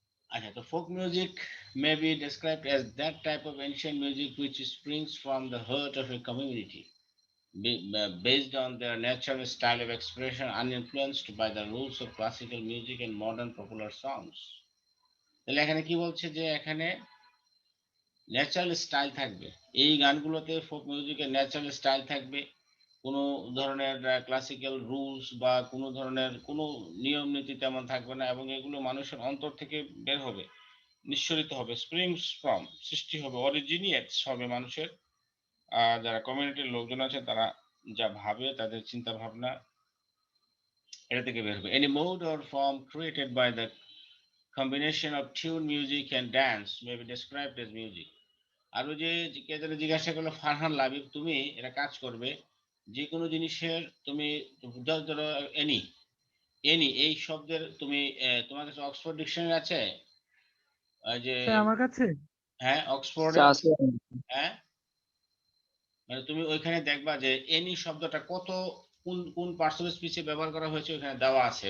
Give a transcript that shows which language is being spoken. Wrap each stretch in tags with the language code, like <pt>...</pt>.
<en>আচ্ছা, তো folk music may be described as that type of ancient music which springs from the heart of a community, based on their natural style of expression, uninfluenced by the rules of classical music and modern popular songs.</en> <bn>তাহলে এখানে কি বলছে যে এখানে natural style থাকবে, এই গানগুলোতে folk মিউজিকের natural style থাকবে, কোনো ধরনের ক্লাসিক্যাল রুলস বা কোনো ধরনের কোনো নিয়ম নীতি তেমন থাকবে না, এবং এগুলো মানুষের অন্তর থেকে বের হবে, নিঃসরিত হবে, স্প্রিংস ফ্রম সৃষ্টি হবে, অরিজিনিয়েটস হবে মানুষের যারা কমিউনিটির লোকজন আছে তারা যা ভাবে তাদের চিন্তা ভাবনা এটা থেকে বের হবে।</bn> <en>Any mode or form created by the combination of tune, music and dance may be described as music.</en> <bn>আর ওই যে কে যেন জিজ্ঞাসা করলো, ফারহান লাবিব, তুমি এটা কাজ করবে যে কোনো জিনিসের তুমি ধরো এনি এনি এই শব্দের তুমি তোমার কাছে অক্সফোর্ড ডিকশনারি আছে? ওই যে আমার কাছে হ্যাঁ অক্সফোর্ডে, হ্যাঁ মানে তুমি ওইখানে দেখবা যে এনি শব্দটা কত কোন কোন পার্টস অফ স্পিচে ব্যবহার করা হয়েছে ওখানে দেওয়া আছে।</bn>